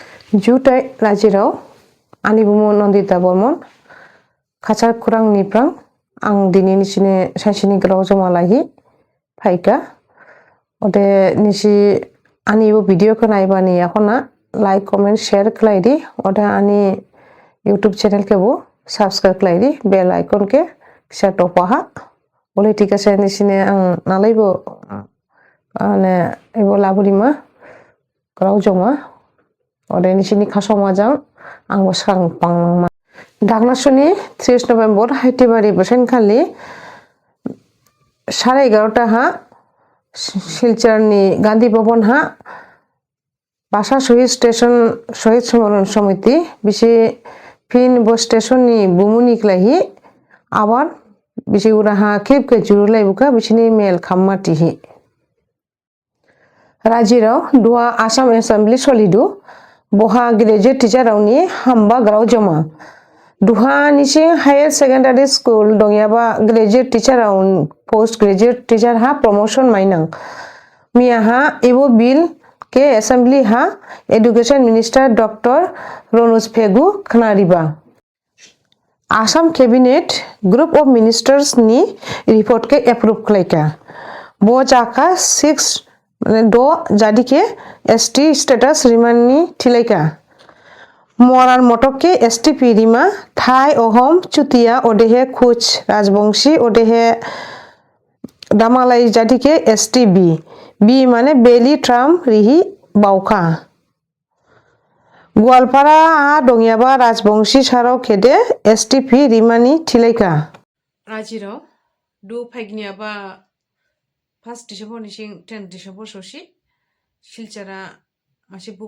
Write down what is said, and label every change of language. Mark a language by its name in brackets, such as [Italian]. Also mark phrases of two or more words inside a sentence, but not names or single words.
[Bodo] जुथाइ रायजोआव आंनि बुंमोन नन्दिता बर्मन खासार खुरां निफ्रां आं दिनैनिसिनि सानसेनि गोलाव जमा लाहि फाइका अदे निसि आंनि भिडिअखौ नायबानि आखना [English] like comment share [Bodo] खालायदि अदे आंनि [English] YouTube channel [Bodo] के वो सब्सक्राइब खालायदि [English] bell icon [Bodo] के फिसा टपाहा बोले [Hindi] ठीक है [Bodo] निसिने आं नालायबो माने एबो लाबोलिमा गोलाव जमा अदे निसिनि खासमाजों आंबो सांग पांमा दागनासुनि 30 नभेम्बर हाइटेबारि बोसोनखालि 11:30 हा सिलचरनि गांधी भवन हा बासा शहीद स्टेशन शहीद स्मरण समिति बिसे फिन बस स्टेशननि बुमुनिक्लाहि आबार बिसे उराहा खेबके जुरुलायबुका बिसिनि मेल खाममाटिहि राजिराव दुआ आसाम एसेम्बली सलिदु बहा [English] graduate teacher [Bodo] रावनि हामबा ग्राव जमा दुहा निसे [English] higher secondary school [Bodo] दंयाबा [English] graduate teacher [Bodo] राव [English] post graduate teacher [Bodo] हा प्रमोशन माइनां मिया हा एबो बिल के असेंबली हा [English] education minister [Bodo] डॉक्टर रनोज पेगु खनारिबा आसाम [English] cabinet group of ministers [Bodo] नि रिपोर्ट के अप्रूव खालायका बो जाका 6 दो जादी के [English] ST status [Bodo] रिमाननि थिलायका मरान मटक के एसटी पिरिमा थाई अहम चुतिया ओदेहे कुछ राजवंशी ओदेहे दामालाई जादी के एसटी बी माने बेली ट्राम रिही बाउका गोवालपारा दंयाबा राजवंशी साराव खेदे एसटी पी रिमानी थिलायका राजिराव दु फाइगनियाबा 1 डिसेम्बर निसिं 10 डिसेम्बर ससी सिलचरा मासे बुक